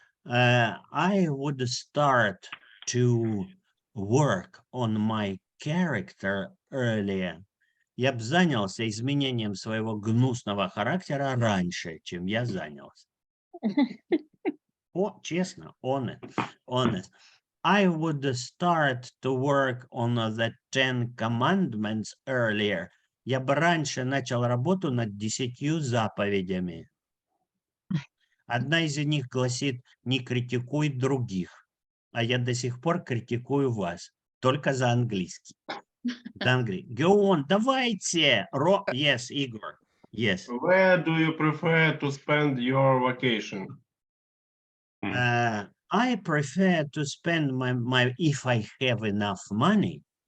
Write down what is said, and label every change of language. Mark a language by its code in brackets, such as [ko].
[en] I would start to work on my character earlier. [ru] Я бы занялся изменением своего гнусного характера раньше, чем я занялся. О, честно, [en] honest. I would start to work on the 10 commandments earlier. [ru] Я бы раньше начал работу над 10 заповедями. Одна из них гласит: не критикуй других. А я до сих пор критикую вас. Только за английский. [en] Go on, [ru] давайте. [en] Yes, Igor. Yes. Where do you prefer to spend your vacation? I prefer to spend my if I have enough money.